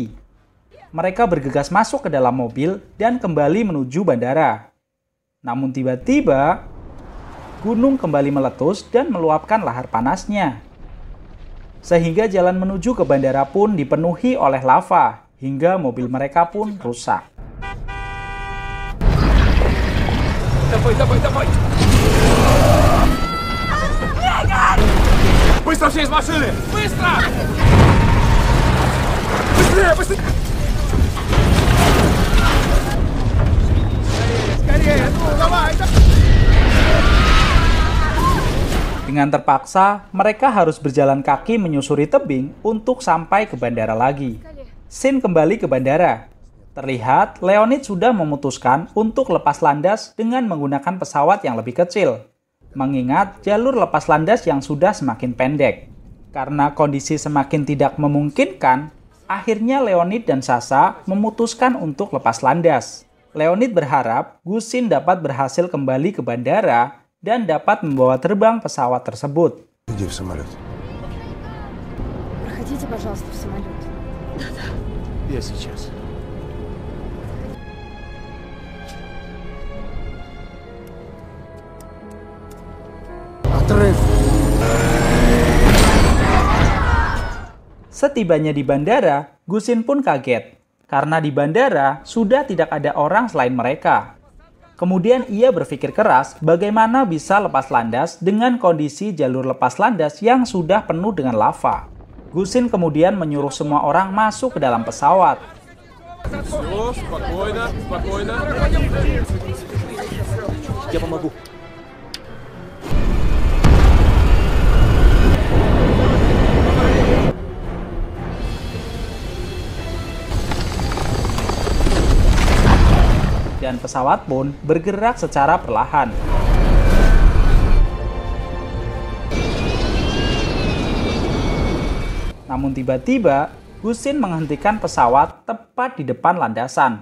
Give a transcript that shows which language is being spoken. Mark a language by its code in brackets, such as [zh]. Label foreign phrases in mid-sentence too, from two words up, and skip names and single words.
[id] Mereka bergegas masuk ke dalam mobil dan kembali menuju bandara. Namun tiba-tiba, gunung kembali meletus dan meluapkan lahar panasnya. Sehingga jalan menuju ke bandara pun dipenuhi oleh lava, hingga mobil mereka pun rusak. [ru] Давай! Быстро все из машины! Быстро! Быстрее, быстрее! Скорее, ну давай! [id] Dengan terpaksa, mereka harus berjalan kaki menyusuri tebing untuk sampai ke bandara lagi. Sin kembali ke bandara. Terlihat, Leonid sudah memutuskan untuk lepas landas dengan menggunakan pesawat yang lebih kecil. Mengingat jalur lepas landas yang sudah semakin pendek. Karena kondisi semakin tidak memungkinkan, akhirnya Leonid dan Sasha memutuskan untuk lepas landas. Leonid berharap Gusin dapat berhasil kembali ke bandara dan dapat membawa terbang pesawat tersebut. [ru] Иди в самолет. Проходите, пожалуйста, в самолет. Я сейчас. Отрыв. [id] Setibanya di bandara, Gusin pun kaget. Karena di bandara sudah tidak ada orang selain mereka. Kemudian ia berpikir keras bagaimana bisa lepas landas dengan kondisi jalur lepas landas yang sudah penuh dengan lava. Gusin kemudian menyuruh semua orang masuk ke dalam pesawat. [ru] Все, спокойно, спокойно. Я помогу. [id] Dan pesawat pun bergerak secara perlahan. Namun tiba-tiba, Gusin menghentikan pesawat tepat di depan landasan.